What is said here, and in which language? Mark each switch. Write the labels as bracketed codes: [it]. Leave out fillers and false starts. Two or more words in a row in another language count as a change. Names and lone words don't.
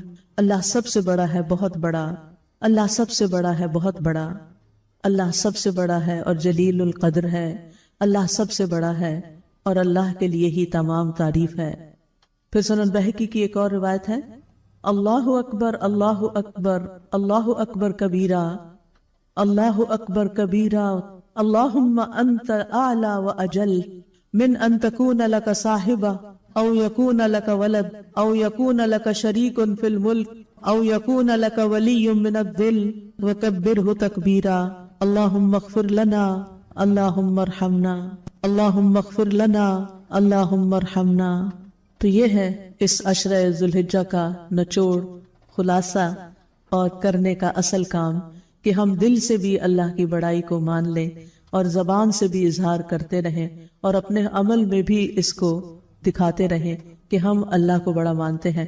[ur] اللہ سب سے بڑا ہے، بہت بڑا، اللہ سب سے بڑا ہے، بہت بڑا، اللہ سب سے بڑا ہے اور جلیل القدر ہے، اللہ سب سے بڑا ہے اور اللہ کے لیے ہی تمام تعریف ہے۔ پھر سنن بہقی کی ایک اور روایت ہے، [ar] اللہ اکبر اللہ اکبر اللہ اکبر کبیرہ، اللہ اکبر کبیرہ، اللہم انت اعلی و اجل من ان تکون لک صاحبہ او یکون لک ولد او یکون لک شریک فی الملک او یکون لک ولی من الذل وکبرہ تکبیرہ، اللہم اغفر لنا اللہم ارحمنا، اللہم اغفر لنا اللہم ارحمنا۔ [ur] تو یہ ہے اس عشرہ ذوالحجہ کا نچوڑ، خلاصہ اور کرنے کا اصل کام، کہ ہم دل سے بھی اللہ کی بڑائی کو مان لیں اور زبان سے بھی اظہار کرتے رہیں اور اپنے عمل میں بھی اس کو دکھاتے رہیں کہ ہم اللہ کو بڑا مانتے ہیں۔